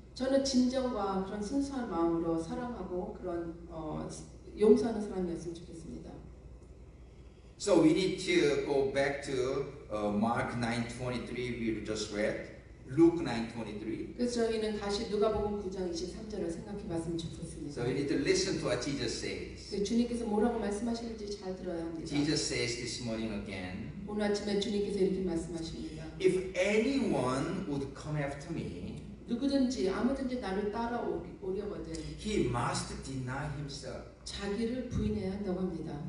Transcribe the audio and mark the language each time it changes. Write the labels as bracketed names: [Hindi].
[Korean] 저는 진정과 그런 순수한 마음으로 사랑하고 그런 용서하는 사람이었으면 좋겠습니다. [English] So we need to go back to Mark 9:23 we just read, Luke 9:23. [Korean] 그래서 저희는 다시 누가복음 9장 23절을 생각해봤으면 좋겠습니다. [English] So we need to listen to what Jesus says. [Korean] 주님께서 뭐라고 말씀하시는지 잘 들어야 합니다. [English] Jesus says this morning again, [Korean] 오늘 아침에 주님께서 이렇게 말씀하십니다. [English] if anyone would come after me, [Korean] 누구든지 아무든지 나를 따라오려거든 [English] he must deny himself [Korean] 자기를 부인해야 한다고 합니다.